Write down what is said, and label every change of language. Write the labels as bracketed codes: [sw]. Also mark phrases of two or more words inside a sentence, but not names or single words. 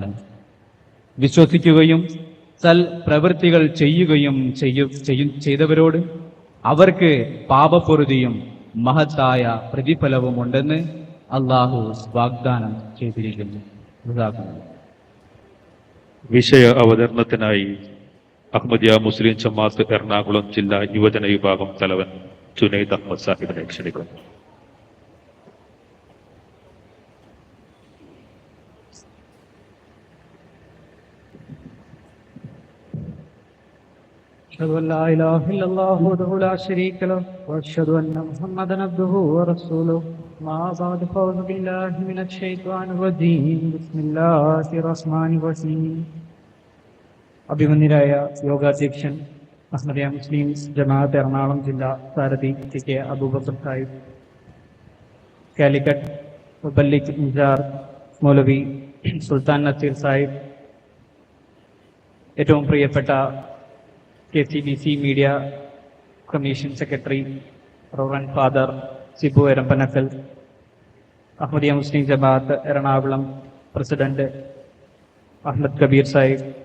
[ml] വിശ്വസിക്കുകയും സൽ പ്രവൃത്തികൾ ചെയ്യുകയും ചെയ്തവരോട് അവർക്ക് പാപപ്പൊറുതിയും മഹത്തായ പ്രതിഫലവുമുണ്ടെന്ന് അള്ളാഹു വാഗ്ദാനം ചെയ്തിരിക്കുന്നു. ജസാക്കുമുല്ലാഹ്. വിഷയ അവതരണത്തിനായി അഹമ്മദിയ മുസ്ലിം ജമാഅത്ത് എറണാകുളം ജില്ലാ യുവജന വിഭാഗം തലവൻ ജുനൈദ് അഹമ്മദ് സാഹിബിനെ ക്ഷണിക്കുന്നു. [ar] أشهد أن لا إله إلا الله وحده لا شريك له وأشهد أن محمدا عبده ورسوله ما بعد فأعوذ بالله من الشيطان الرجيم بسم الله الرحمن الرحيم. [ml] അഭിമന്യരായ യോഗാധ്യക്ഷൻ അഹ്മദിയ മുസ്ലിം ജമാഅത്ത് എറണാകുളം ജില്ലാ സാരഥി കെ അബൂബക്കർ സാഹിബ്, കാലിക്കറ്റ് മുബല്ലിഗ് ഇൻചാർജ് മൗലവി സുൽത്താൻ നസീർ സാഹിബ്, ഏറ്റവും പ്രിയപ്പെട്ട KCBC [en] media commission secretary reverend father [ml] സിബു എരമ്പനക്കൽ, അഹമ്മദിയ മുസ്ലിം ജമാഅത്ത് എറണാകുളം പ്രസിഡന്റ് അഹമ്മദ് കബീർ സാഹിബ്,